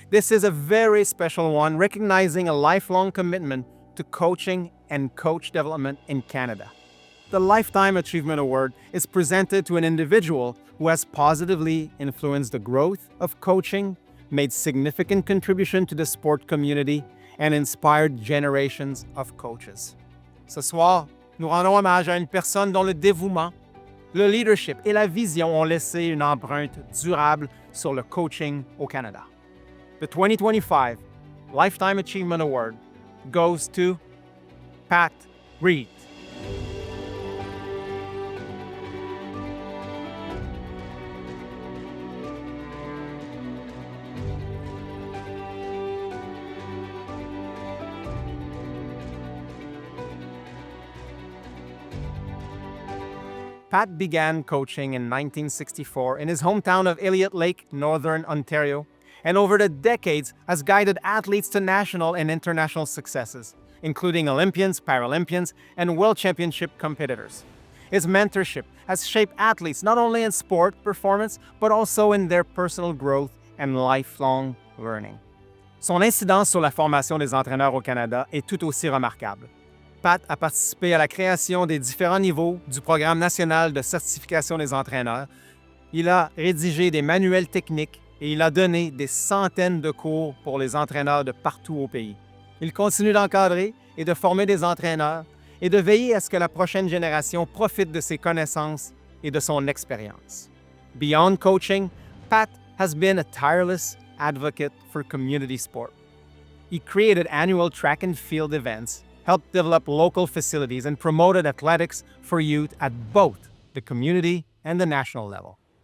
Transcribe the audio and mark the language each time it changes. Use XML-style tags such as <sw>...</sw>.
<en>This is a very special one, recognizing a lifelong commitment to coaching and coach development in Canada. The Lifetime Achievement Award is presented to an individual who has positively influenced the growth of coaching, made significant contribution to the sport community, and inspired generations of coaches.</en> <fr>Ce soir, nous rendons hommage à une personne dont le dévouement, le leadership et la vision ont laissé une empreinte durable sur le coaching au Canada.</fr> <en>The 2025 Lifetime Achievement Award goes to Pat Reid. Pat began coaching in 1964 in his hometown of Elliott Lake, Northern Ontario, and over the decades has guided athletes to national and international successes, including Olympians, Paralympians, and World Championship competitors. His mentorship has shaped athletes not only in sport performance, but also in their personal growth and lifelong learning.</en> <fr>Son incidence sur la formation des entraîneurs au Canada est tout aussi remarquable. Pat a participé à la création des différents niveaux du programme national de certification des entraîneurs. Il a rédigé des manuels techniques et il a donné des centaines de cours pour les entraîneurs de partout au pays. Il continue d'encadrer et de former des entraîneurs et de veiller à ce que la prochaine génération profite de ses connaissances et de son expérience.</fr> <en>Beyond coaching, Pat has been a tireless advocate for community sport. He created annual track and field events, helped develop local facilities, and promoted athletics for youth at both the community and the national level.</en>